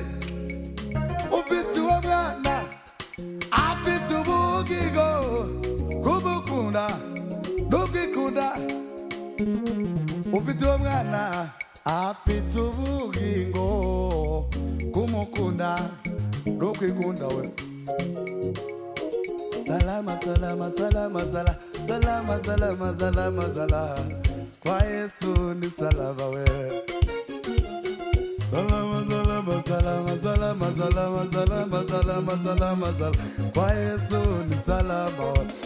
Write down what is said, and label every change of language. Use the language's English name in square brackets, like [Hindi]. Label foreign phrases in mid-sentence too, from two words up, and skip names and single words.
[Kinyarwanda] Ufite umwana afite ubugingo, kumukunda nukwikunda. Ufite umwana afite ubugingo, kumukunda nukwikunda we. [Swahili] Salama, salama, salama, salama, salama, salama, salama, kwa Yesu ni salama we. Salama, salama, salama, salama, salama, salama, salama, salama, salama, kwa Yesu ni salama we.